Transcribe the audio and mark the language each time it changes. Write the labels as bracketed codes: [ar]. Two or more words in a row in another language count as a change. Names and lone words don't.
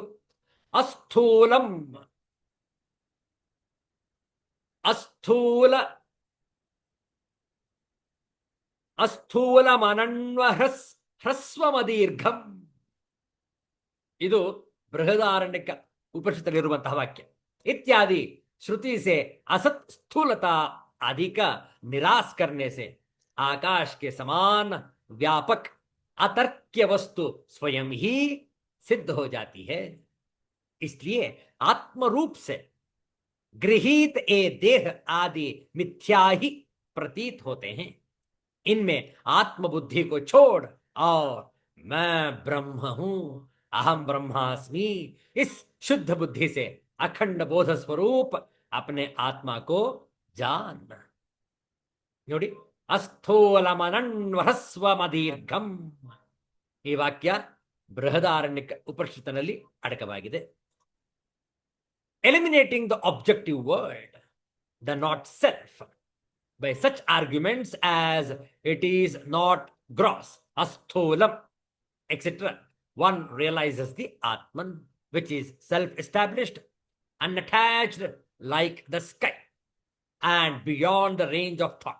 [sa] ಅಸ್ಥೂಲಂ ಅಸ್ಥೂಲ ಅಸ್ಥೂಲಮನನ್ವ ಹ್ರಸ್ವಮದೀರ್ಘಂ. [kn] ಇದು ಬೃಹದಾರಣ್ಯಕ ಉಪನಿಷತ್ತಲ್ಲಿರುವಂತಹ ವಾಕ್ಯ. [hi] इत्यादि श्रुति से असत स्थूलता अधिक निराश करने से आकाश के समान व्यापक अतर्क्य वस्तु स्वयं ही सिद्ध हो जाती है. इसलिए आत्म रूप से गृहीत ए देह आदि मिथ्या ही प्रतीत होते हैं. इनमें आत्मबुद्धि को छोड़ और मैं ब्रह्म हूं, [sa] अहम ब्रह्मास्मि, [hi] इस शुद्ध बुद्धि से अखंड बोध स्वरूप अपने आत्मा को जान. [kn] ನೋಡಿ, ಅಸ್ಥೂಲಮನನ್ವಹಸ್ವಮದೀರ್ಘಂ ಈ ವಾಕ್ಯ ಬೃಹದಾರಣ್ಯಕ ಉಪನಿಷತ್ತಿನಲ್ಲಿ ಅಡಕವಾಗಿದೆ. [en] Eliminating the objective word, the not self, by such arguments as it is not gross, asthulam, etc., one realizes the Atman, which is self-established, unattached like the sky, and beyond the range of thought.